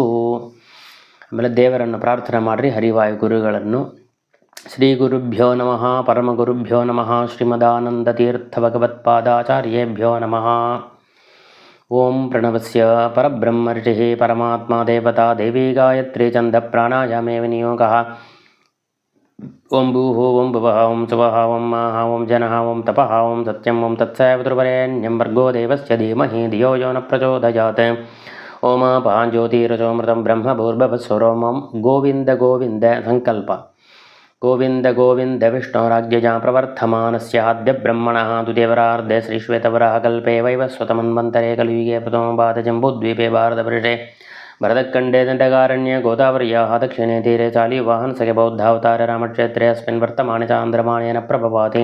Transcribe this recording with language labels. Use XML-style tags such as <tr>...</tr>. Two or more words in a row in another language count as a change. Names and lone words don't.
<kn>ಆಮೇಲೆ ದೇವರನ್ನು ಪ್ರಾರ್ಥನೆ ಮಾಡಿರಿ, ಹರಿವಾಯು ಗುರುಗಳನ್ನು.</kn> <sa>ಶ್ರೀ ಗುರುಭ್ಯೋ ನಮಃ ಪರಮಗುರುಭ್ಯೋ ನಮಃ ಶ್ರೀಮದಾನಂದತೀರ್ಥ ಭಗವತ್ಪಾದಾಚಾರ್ಯೇಭ್ಯೋ ನಮಃ. ಓಂ ಪ್ರಣವಸ್ಯ ಪರಬ್ರಹ್ಮ ಋಷಿಃ ಪರಮಾತ್ಮ ದೇವತಾ ದೇವಿ ಗಾಯತ್ರಿ ಛಂದ ಪ್ರಾಣಾಯಾಮೇ ವಿನಿಯೋಗಃ. ಓಂ ಭೂಃ ಓಂ ಭುವಃ ಓಂ ಸುವಃ ಓಂ ಮಾಃ ಓಂ ಜನಃ ಓಂ ತಪಃ ಓಂ ಸತ್ಯಂ ಓಂ ತತ್ಸವಿತುರ್ವರೆಣ್ಯಂ ಭರ್ಗೋ ದೇವಸ್ಯ ಧೀಮಹಿ ಧಿಯೋ ಯೋ ನ ಪ್ರಚೋದಯಾತ್. ಓಮಾಪಾನ್ ಜ್ಯೋತಿರಸೋಮೃತಂ ಬ್ರಹ್ಮ ಭೂರ್ಭುವಸ್ವರೋಮಂ. ಗೋವಿಂದ ಗೋವಿಂದ ಸಂಕಲ್ಪ. ಗೋವಿಂದ ಗೋವಿಂದ ವಿಷ್ಣೋರಾಜ್ಞಯಾ ಪ್ರವರ್ತಮಾನಸ್ಯ ಆದ್ಯ ಬ್ರಹ್ಮಣಃ ದ್ವಿತೀಯವರಾರ್ಧೆ ಶ್ರೀಶ್ವೇತವರಃ ಕಲ್ಪೇ ವೈವಸ್ವತಮನ್ವಂತರೆ ಕಲಿಯುಗೆ ಪ್ರಥಮಪಾದ ಜಂಬೂದ್ವೀಪೆ ಭಾರತವರ್ಷೆ ಭರತಖಂಡೇ ದಂಡಕಾರಣ್ಯ ಗೋದಾವರ್ಯಾಃ ದಕ್ಷಿಣೇ ತೀರೆ ಚಾಲಿವಾಹನಸಗೆ ಬೌದ್ಧಾವತಾರ ರಾಮಕ್ಷೇತ್ರೆ ಅಸ್ಮಿನ್ ವರ್ತಮಾನೆ ಚಾಂದ್ರಮಾಣೇನ ಪ್ರಭವಾತಿ.</sa>